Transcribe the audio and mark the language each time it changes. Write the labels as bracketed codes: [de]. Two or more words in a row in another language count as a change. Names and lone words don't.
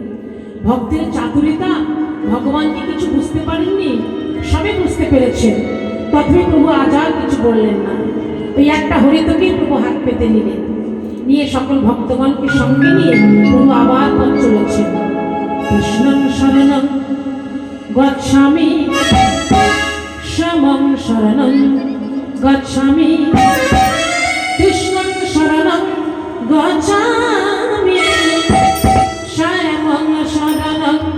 [bn] ভক্তের চাতুরিতা ভগবান কি কিছু বুঝতে পারেননি? সবে বুঝতে পেরেছেন। তথাপি প্রভু আজ আর কিছু বললেন না। ওই একটা হরিতকেই প্রভু হাত পেতে নিলেন, নিয়ে সকল ভক্তগণকে সঙ্গে নিয়ে প্রভু আবার পথ চলেছেন। [sa] কৃষ্ণং শরণং গচ্ছামি, শ্যামং শরণং গচ্ছামি, কৃষ্ণং শরণং গচ্ছামি, শ্যামং শরণং